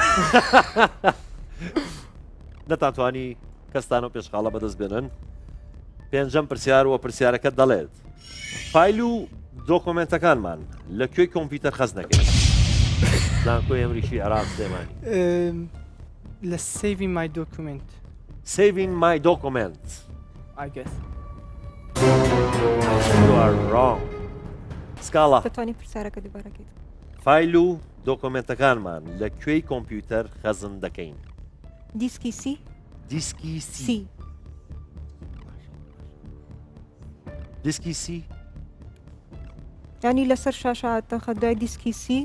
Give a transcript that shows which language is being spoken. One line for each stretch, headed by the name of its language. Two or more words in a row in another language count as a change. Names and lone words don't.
Central Kurdish: نەتانتوانی کەستان و پێشخاڵە بەدەست بێنن پێنجەم پرسیار وە پرسیارەکە دەڵێت فایل و دۆکۆمنتەکانمان لەکوێی کۆمپیوتەر خەز نەکەین زانکۆی ئەمریکی عێراق سلێمانی
English: لە saving my document saving my document I guess you are wrong سکاڵا
Central Kurdish: دەتوانانی پرسیارەکە دووبارەکەیت فایل و دۆکۆمنتەکانمان لەکوێی کۆمپیوتەر خەزن دەکەین دیسکی سی دیسکی سی سی دیسکی سی ینی لەسەر شاشاتە خەدای دیسکی سی